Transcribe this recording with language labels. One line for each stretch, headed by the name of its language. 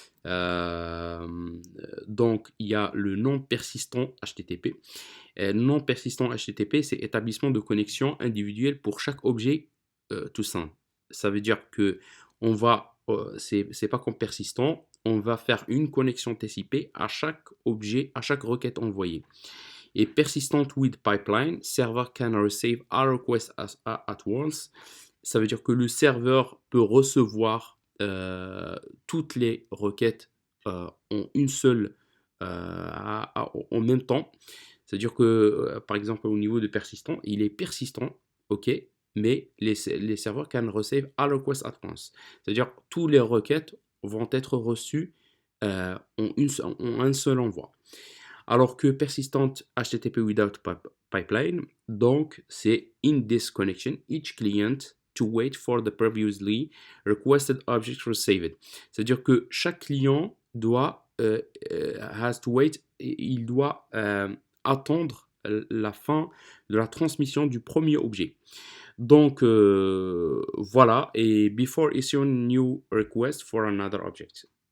French: Euh, donc il y a le non persistant HTTP. Non persistant HTTP, c'est établissement de connexion individuelle pour chaque objet tout simple. Ça veut dire que on va, c'est pas comme persistant, on va faire une connexion TCP à chaque objet, à chaque requête envoyée.
English: Et persistent with pipeline, server can receive all requests at once.
French: Ça veut dire que le serveur peut recevoir toutes les requêtes en une seule, en même temps. C'est-à-dire que, par exemple, au niveau de persistant, il est persistant, ok, mais les serveurs
English: can receive all requests at once.
French: C'est-à-dire que toutes les requêtes vont être reçues en un seul envoi. Alors que
English: persistent HTTP without pipeline,
French: donc c'est
English: in this connection, each client to wait for the previously requested object received.
French: C'est-à-dire que chaque client doit
English: has to wait,
French: il doit attendre la fin de la transmission du premier objet. Donc voilà, et
English: before issuing new request for another object.